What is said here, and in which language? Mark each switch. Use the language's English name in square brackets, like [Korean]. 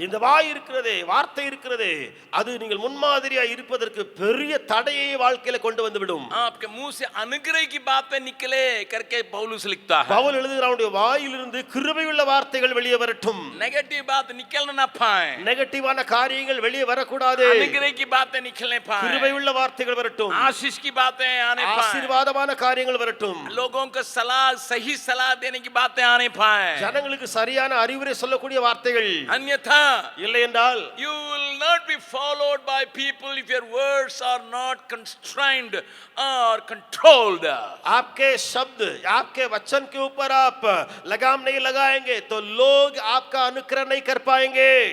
[Tamil] இந்த வாய் இருக்கிறதே, வார்த்தை இருக்கிறதே, அது நீங்கள் முன்மாதிரியா இருப்பதற்கு பெரிய தடையை வாழ்க்கையில கொண்டு வந்து விடும். [Hindi] आपके मुंह से अनुग्रह की बातें निकले करके पौलुस लिखता है. [Tamil] பவுல் எழுதுகிறாருடைய வாயிலிருந்து கிருபையுள்ள வார்த்தைகள் வெளியே வரட்டும். [Hindi] नेगेटिव बात निकल ना पाए, [Tamil] நெகட்டிவான காரியங்கள் வெளியே வரக்கூடாது. [Hindi] अनुग्रह की बातें निकलने पाए, [Tamil] கிருபையுள்ள வார்த்தைகள் வரட்டும், [Hindi] आशीष की बातें आने पाए, [Tamil] ஆசீர்வாதமான காரியங்கள் வரட்டும், [Hindi] लोगों को सही सलाह देने की बातें आने पाए. [Tamil] ஜனங்களுக்கு சரியான அறிவுரை சொல்லக்கூடிய வார்த்தைகள். [Hindi] अन्यथा [Tamil] இல்லை என்றால் [English] you will not be followed by people if your words are not constrained or controlled. [Hindi] आपके शब्द, आपके वचन के ऊपर आप लगाम नहीं लगाएंगे तो लोग आपका अनुकरण नहीं कर पाएंगे.